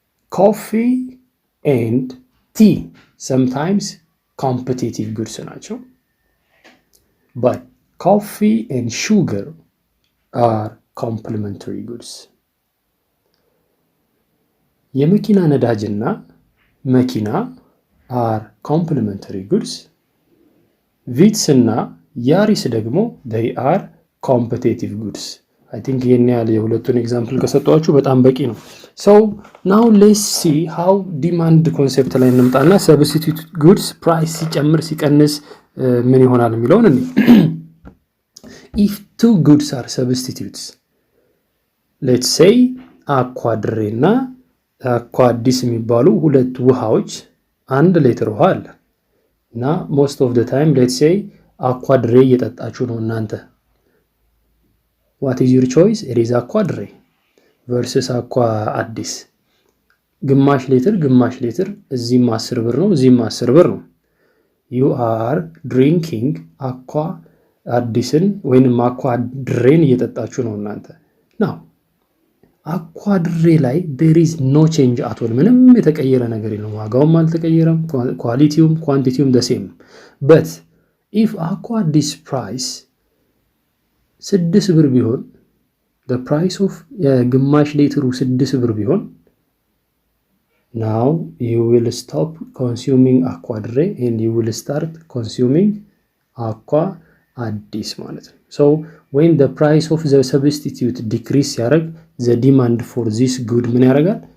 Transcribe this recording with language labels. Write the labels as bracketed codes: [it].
[en] coffee and tea sometimes competitive goods ናቸው, but coffee and sugar are complementary goods. [am] የመኪና ነዳጅና መኪና [en] are complementary goods. [am] ቪትስ እና ያሪስ ደግሞ [en] they are competitive goods. I think [am] ይሄን ያህል የሁለቱን ኤግዛምፕል ከሰጠኋችሁ በጣም በቂ ነው። [en] so now let's see how demand concept ላይ [am] እንምጣና substitute goods price ሲጨምር ሲቀንስ ምን ይሆናል የሚለውን እንይ። [en] if two goods are substitutes, let's say አኳድሬ [am] እና አኳዲስ የሚባሉ ሁለት ውሃዎች አንድ ሊትር ውሃ አለ እና most of the time let's say አኳድሬ እየጠጣችሁ ነው እናንተ። [en] what is your choice? it is [am] አኳድሬ versus አኳዲስ። ግማሽ ሊትር እዚህም 10 ብር ነው እዚህም 10 ብር ነው። [en] you are drinking [am] አኳዲስን ወይንም አኳድሬን እየጠጣችሁ ነው እናንተ። [en] now አኳድሬ ላይ there is no change at all, [am] ምንም የተቀየረ ነገር የለም። ዋጋውም አልተቀየረም፣ ኳሊቲውም ኳንቲቲውም the same. [en] but if አኳዲስ price 6 ብር ቢሆን the price of የግማሽ ሊትሩ 6 ብር ቢሆን now you will stop consuming አኳድሬ and you will start consuming አኳዲስ [am] ማለት ነው። [en] so when the price of the substitute decrease ያደርግ the demand for this good ምን ያደርጋል?